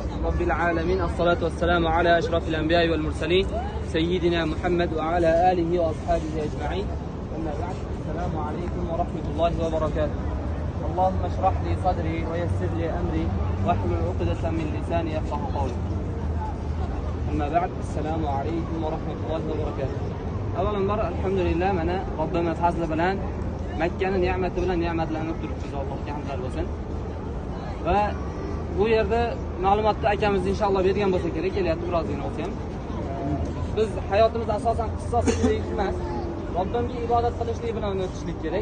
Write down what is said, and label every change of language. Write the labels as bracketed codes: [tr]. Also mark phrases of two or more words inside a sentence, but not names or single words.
[ar] رب العالمين الصلاة والسلام على أشرف الأنبياء والمرسلين سيدنا محمد وعلى آله وأصحابه أجمعين. أما بعد، السلام عليكم ورحمة الله وبركاته. اللهم اشرح لي صدري ويسر لي أمري واحلل عقدة من لساني يفقهوا قولي. أما بعد، السلام عليكم ورحمة الله وبركاته. [uz] avvalambor alhamdulillah mana Robbimiz fazli bilan Makkani ne'mati bilan ne'matlanib turibmiz. Allohga hamdlar bo'lsin. Va bu yerda ma'lumotni akamiz inshaalloh bergan bo'lsa kerak, kelyapti birozgina bo'lsa ham. Biz hayotimiz asosan qissoslik emas, Robbimga ibodat qilishlik bilan o'tishlik kerak.